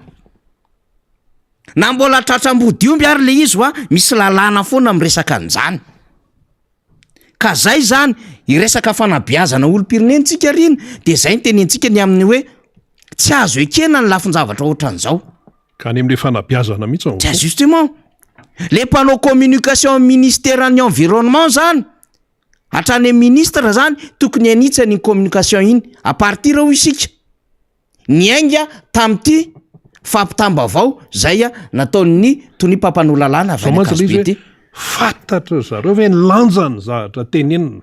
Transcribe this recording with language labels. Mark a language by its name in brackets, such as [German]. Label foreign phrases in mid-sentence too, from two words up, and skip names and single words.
[Malagasy] Na mbola tratram-body omby ary le izy misy lalàna foana miresaka an'izany. Ka zay zany iresaka fanabeazana olom-pirenentsika rina de zay ny tenentsika ny amin'ny hoe tsy azo ekena ny lafin-javatra ohatran'izao. Ka any amin'le fanabeazana mihitsy ao. [French] Tiens justement. Le panneau communication ministère ny environnement zany. [Malagasy] Hatrany ministre zany tokony anitsy ny communication iny [French] à partir [Malagasy] ao isika. Ny ainga tam'ty fampitambavao zay nataon'ny tony mpampanao lalàna avy any Akazobe ty. Fantatra zareo hoe lanjany zavatra tenenina.